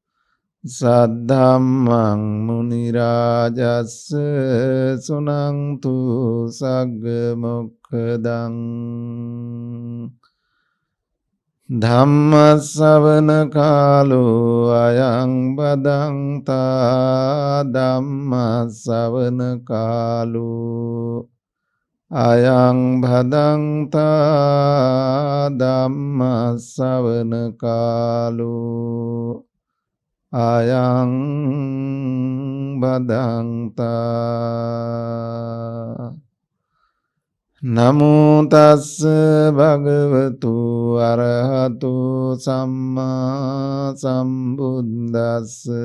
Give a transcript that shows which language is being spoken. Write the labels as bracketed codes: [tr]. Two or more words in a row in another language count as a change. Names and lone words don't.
[pi] සද්ධම්මං මුනි රාජස්ස සුනන්තු සග්ග මොක්ඛදං ධම්ම ශ්‍රවණ කාලෝ අයං බදන්තා ධම්ම ශ්‍රවණ කාලෝ අයං භදන්තා ධම්ම ශ්‍රවණ කාලෝ අයං බදන්තා නමෝ තස්ස භගවතු අරහතු සම්මා සම්බුද්දස්ස